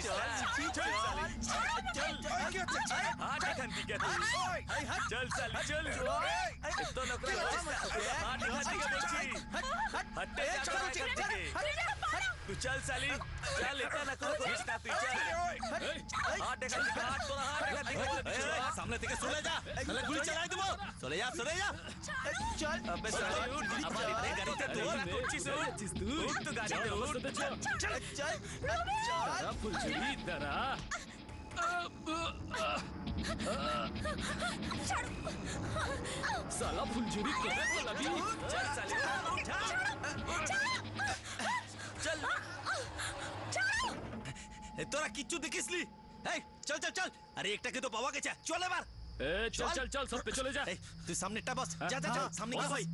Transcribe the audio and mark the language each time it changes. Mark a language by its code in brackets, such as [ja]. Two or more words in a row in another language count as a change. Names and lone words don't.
[hi] ना चल साली चल हां देखंती क्या तू चल साली चल तो नखरा हां देखंती क्या देखी हट्टे जा तू चल साली चल इतना नखरा करिस ना तू चल हां देखंती का हाथ तो हां देखंती [bn] সামনে থেকে চলে যা, তাহলে গুলি চালাই দেবো। চলে যা চলে যা। [hi] चल अबे साली उठ हमारी गाड़ी पे तू कुछ उठ तो गाड़ी पे उठ चल चल चल तेरा फुलझड़ी इधर आ। साला फुलझड़ी कहाँ पे लगी? चल साली उठा चल [bn] তোরা কিচ্ছু দেখিসলি? এই চল চল চল, আরে একটাকে তো পাওয়া গেছে, চল এবার। [hi] ए चल चल चल सब पे चले जा। [bn] এই তুই সামনেটা বস, যা যা চল সামনে গিয়ে বস।